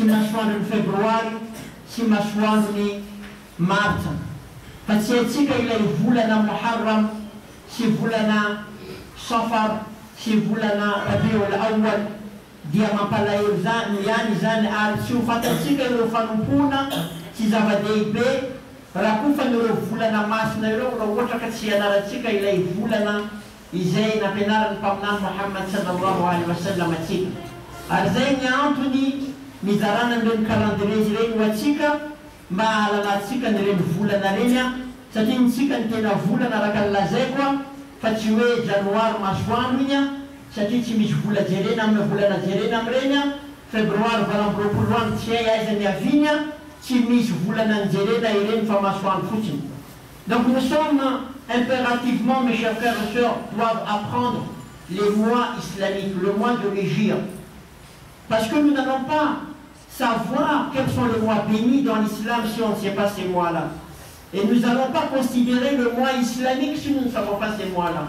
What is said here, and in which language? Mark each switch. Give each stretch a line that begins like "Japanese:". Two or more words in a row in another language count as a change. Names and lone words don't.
Malagasy: masoandrony febroary sy masoandrony martsa fa tsy haitsika ilay volana Muharram sy volana Safar sy volana Rabiul Awwal dia mampalahelo zany ihany zany ary tsy ho fantatsika ireo fanompona tsy zava-dehibe raha koa fa nireo volana masina ireo raha ohatra ka tsy ianaratsika ilay volana izay nampianaran'ny mpaminany Muhammad
Arabic: sallallahu alaihi wasallam
Malagasy: atsika. Ary zay ny antony mizarana ireny calendrier ireny ho atsika mba hahalalatsika nireny volana reny satria nitsika ny tena volana araka ny lazaiko fa tsy hoe janoary masoandro igny satria tsy misy vola jerena amin'ny volana jerena amin'ireny febroary valamboropolo andro tsy hay aiza ny avigny tsy misy volana ny jerena ireny fa masoandro fotsiny.
French: Donc nous sommes impérativement, mes chers frères et sœurs, doivent apprendre les mois islamiques, le mois de l'Hégire, parce que nous n'allons pas savoir quels sont les mois bénis dans l'islam si on ne sait pas ces mois-là. Et nous n'allons pas considérer le mois islamique si nous ne savons pas ces mois-là.